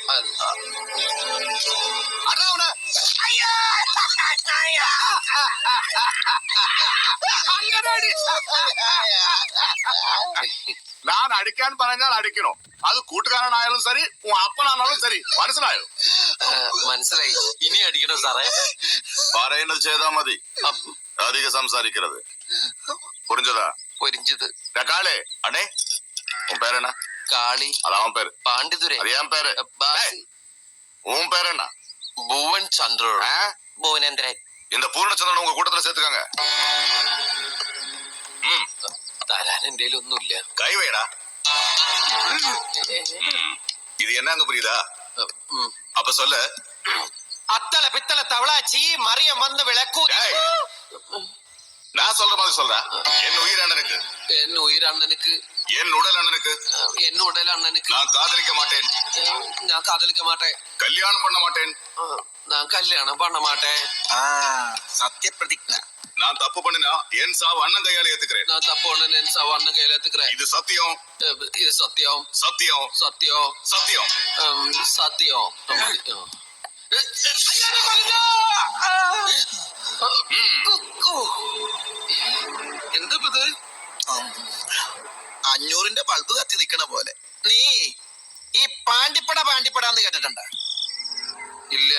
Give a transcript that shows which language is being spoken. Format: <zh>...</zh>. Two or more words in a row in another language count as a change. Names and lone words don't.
<ml>അടാ അവനെ. ഞാൻ അടിക്കാൻ പറഞ്ഞാൽ അടിക്കണോ? അത് കൂട്ടുകാരനായാലും ശരി, അപ്പനാണാലും ശരി. മനസ്സിലായോ? മനസ്സിലായി. ഇനി അടിക്കണോ സാറേ? പറയുന്നത് ചെയ്താ മതി, അധികം സംസാരിക്കരുത്.</ml> <ta>புரிஞ்சதா? புரிஞ்சது. காளே அண்ணே, உன் பேர் என்ன? காளி. அது அவன் பேரு. பாண்டிதுரை. அது என் பேரு. உன் பேர் என்ன? புவன் சந்திரன். புவனேந்திரன். இந்த பூர்ணச்சந்திரன் உங்க கூட்டத்துல சேர்த்துக்காங்க.</ta> <ml>തരാൻ എന്റെ ഒന്നുമില്ല. കൈവേടാ. ഇത് എന്നാന്ന് പുരിയുതാ?</ml> <ta>அப்ப சொல்லு. அத்தல பித்தல தவளாச்சி மரியம் வந்து விளக்கூதி. நான் சொல்ற மாதிரி சொல்றேன். என் உயிர் அண்ணனுக்கு. என் உயிர் அண்ணனுக்கு. என் உடல் அண்ணனுக்கு. என் உடல் அண்ணனுக்கு. நான் காதலிக்க மாட்டேன். நான் காதலிக்க மாட்டேன். கல்யாணம் பண்ண மாட்டேன். நான் கல்யாணம் பண்ண மாட்டேன். சத்தியப்பிரதிஜ்ஞா. நான் தப்பு பண்ணினா என் சாவு அண்ணன் கையால ஏத்துக்கிறேன். நான் தப்பு பண்ண என் சாவு அண்ணன் கையால ஏத்துக்கிறேன். இது சத்தியம். இது சத்தியம். சத்தியம். சத்தியம். சத்தியம். சத்தியம்.</ta> <ml>എന്തത്? 500ന്റെ ബൾബ് കത്തി നിക്കണ പോലെ. നീ ഈ പാണ്ടിപ്പടാന്ന് കേട്ടിട്ടുണ്ടോ? ഇല്ല.</ml>